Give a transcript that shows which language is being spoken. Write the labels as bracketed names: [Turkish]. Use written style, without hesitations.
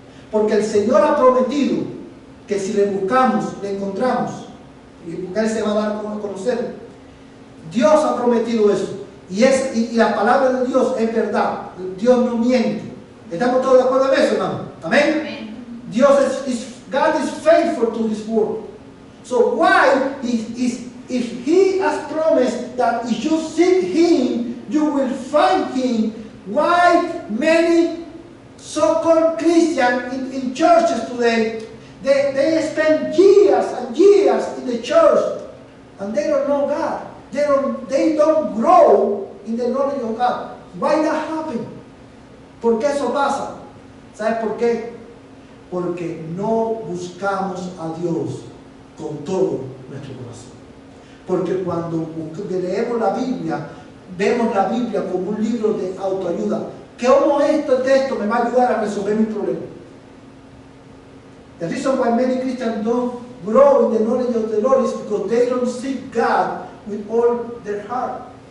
[Spanish] Porque el Señor ha prometido que si le buscamos, le encontramos. Y Él se va a dar a conocer. Dios ha prometido eso. Y la palabra de Dios es verdad. Dios no miente. ¿Estamos todos de acuerdo en eso, hermano? Amén. Amén. [English] God is faithful to His word. So why, if He has promised that if you seek Him, you will find Him, why many so-called Christians in churches today, they spend years and years in the church and they don't know God. They don't grow in the knowledge of God. Why that happen? [Spanish] ¿Por qué eso pasa? ¿Sabes por qué? Porque no buscamos a Dios con todo nuestro corazón. Porque cuando leemos la Biblia, vemos la Biblia como un libro de autoayuda. ¿Cómo este texto me va a ayudar a resolver mi problema? [English] The reason why many Christians don't grow in the knowledge of the Lord is because they don't seek God with all their heart.